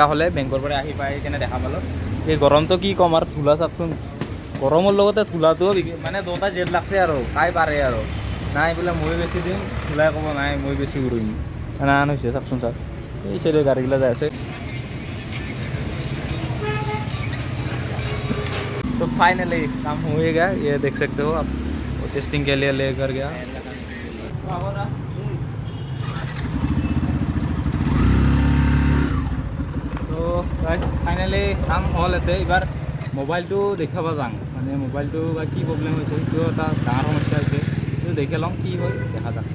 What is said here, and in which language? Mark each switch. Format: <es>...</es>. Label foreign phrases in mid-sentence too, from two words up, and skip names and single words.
<as>হ'লে বেংকৰ পৰা আহি পাই কেনে দেখা পালোঁ এই গৰমটো কি ক'ম আৰু ধূলা চাওকচোন গৰমৰ লগতে ধূলাটোও মানে দুটা জেদ লাগছে আৰু কাই পাৰে আৰু নাই বোলে মই বেছি দিম ধূলাই ক'ব নাই মই বেছি উৰিম এনাহান হৈছে চাওকচোন চাওক এই চাইডে গাড়ীগিলা যাই আছে</as> <hi>तो फाइनली काम हो ही गया, ये देख सकते हो आप, वो टेस्टिंग के लिए लेकर गया।</hi> <as>তো</as> <en>guys finally</en> <as>কাম হ'ল এতে। এইবাৰ মোবাইলটো দেখাব যাওঁ, মানে মোবাইলটো বা কি প্ৰব্লেম হৈছে, সেইটো এটা ডাঙৰ সমস্যা হৈছে। সেইটো দেখি লওঁ কি হয়, দেখা যাওক।</as>